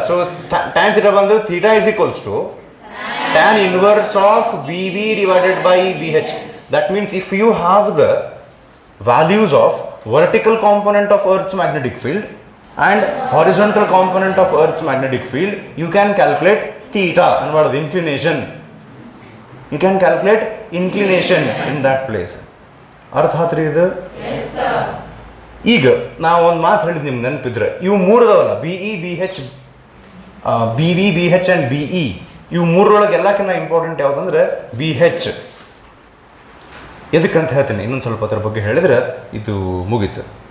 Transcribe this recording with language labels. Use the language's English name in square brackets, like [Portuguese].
[English] So tan theta ಬಂದು theta is equals to tan inverse of BV divided by BH. That means if you have the values of vertical component of Earth's magnetic field and horizontal component of Earth's magnetic field, you can calculate theta and what is the inclination. You can calculate inclination in that place. [Kannada] ಅರ್ಥ ಆತ್ರಿ ಇದು? [English] Yes sir. [Kannada] ಈಗ ನಾವು ಒಂದು ಮಾತು ಹೇಳಿದ್ ನಿಮ್ಗೆ ನೆನಪಿದ್ರೆ, ಇವು ಮೂರು ಅದಾವಲ್ಲ, BE, BH, BV, BH and BE. ಇವು ಮೂರರೊಳಗೆ ಎಲ್ಲಕ್ಕಿಂತ ಇಂಪಾರ್ಟೆಂಟ್ ಯಾವುದಂದ್ರೆ BH. ಎದಕ್ಕಂತ ಹೇಳ್ತೀನಿ, ಇನ್ನೊಂದು ಸ್ವಲ್ಪ ಅದ್ರ ಬಗ್ಗೆ ಹೇಳಿದ್ರೆ ಇದು ಮುಗೀತು.